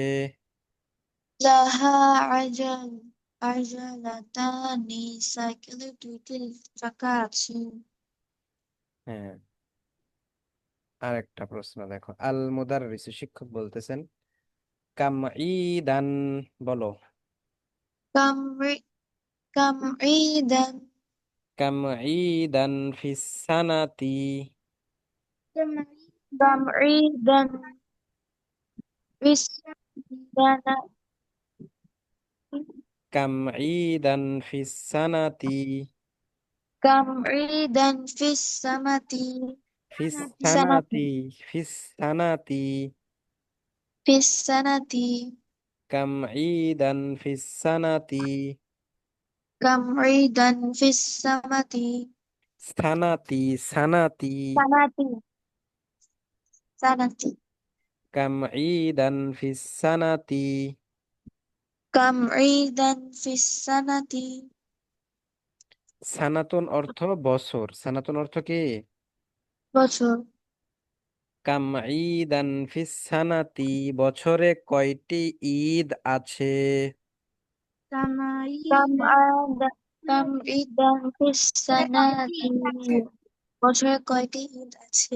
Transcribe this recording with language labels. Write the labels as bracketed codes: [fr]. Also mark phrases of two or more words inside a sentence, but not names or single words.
[ar] لها عجلتان, [bn] সাইকেলের দুইটি চাকা আছে। হ্যাঁ, আর একটা প্রশ্ন দেখো। [ar] المدرس, [bn] শিক্ষক বলতেছেন, [ar] كم عيدًا, [bn] বলো। [ar] كم كم عيدًا كم عيدًا في السنة, كم عيدًا في السنة كم عيدًا في السنة, كم عيدًا في السماتي ফিস সানাতি سنة، في السنة, في السنة كم عيدًا في السنة, كم عيدًا في السماتي سنة، سنة, سنة سنة كم عيدًا في السنة. كم عيدًا في السنة [bn] সানাতুন অর্থ বছর, সানাতুন অর্থ কি? বছর। [ar] كم عيدًا في السنة, [bn] বছরে কয়টি ঈদ আছে? [ar] كم عدد كم عيدًا في السنة, [bn] বছরে কয়টি ঈদ আছে?